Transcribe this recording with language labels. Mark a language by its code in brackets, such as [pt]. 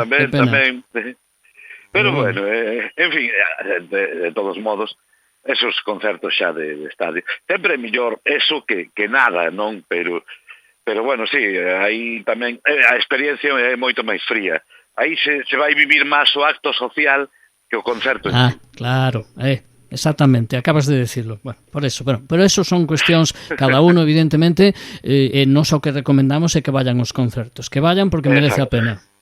[gl] Tamén. Pero bueno, en fin, de todos modos, esos concertos xa de estadio, sempre é mellor eso que nada, non? Pero bueno, sí, aí tamén a experiencia é moito máis fría. Aí se vai vivir máis o acto social que o concerto. [es] Claro, exactamente, acabas de decirlo. [gl] Bueno, por eso, pero eso son cuestións cada uno, evidentemente, non só que recomendamos é que vayan os concertos, que vayan porque merece a pena.